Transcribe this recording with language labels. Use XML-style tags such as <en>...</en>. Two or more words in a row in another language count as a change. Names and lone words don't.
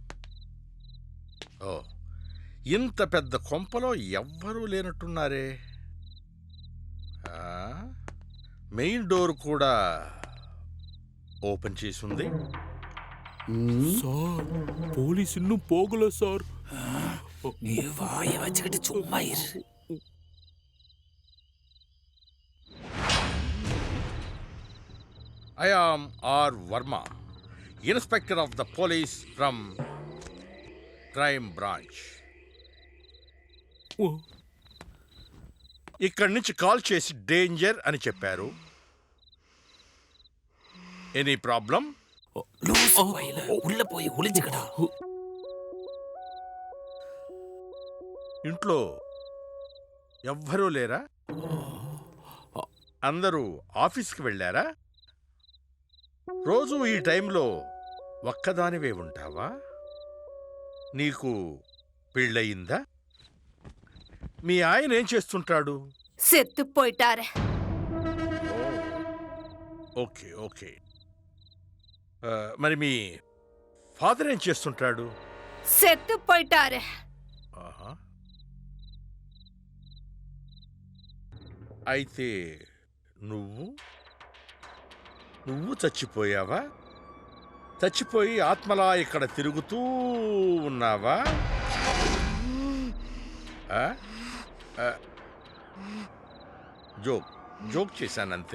<te>ఓ, ఇంత పెద్ద కొంపలో ఎవ్వరూ లేనట్టున్నారే.</te> <en>main door</en> <te>కూడా ఓపెన్ చేసి ఉంది.</te> <ta>சார் போலீஸ் இன்னும் போகல சார். நீ வாயை வச்சுக்கிட்டு சும்மா இரு.</ta> <en>I am R. Verma, Inspector of the Police from Crime Branch.</en> <te>ఇక్కడి నుంచి కాల్ చేసి డేంజర్ అని చెప్పారు.</te> <en>any problem?</en> <ta>உள்ள போய் ஒளிஞ்சுக்கடா.</ta> <te>ఇంట్లో ఎవ్వరూ లేరా? అందరూ ఆఫీస్కి వెళ్ళారా? రోజు ఈ టైంలో ఒక్కదానివే ఉంటావా? నీకు పెళ్ళయిందా? మీ ఆయన ఏం చేస్తుంటాడు?</te> <ta>செத்து போயிட்டாரு.</ta> <en>okay okay.</en> <te>మరి మీ ఫాదర్ ఏం చేస్తుంటాడు?</te> <ta>செத்து போயிட்டாரு.</ta> <te>ఆహా. అయితే నువ్వు చచ్చిపోయావా? చచ్చిపోయి ఆత్మలా ఇక్కడ తిరుగుతూ ఉన్నావా? జోక్ చేశానంతే.</te>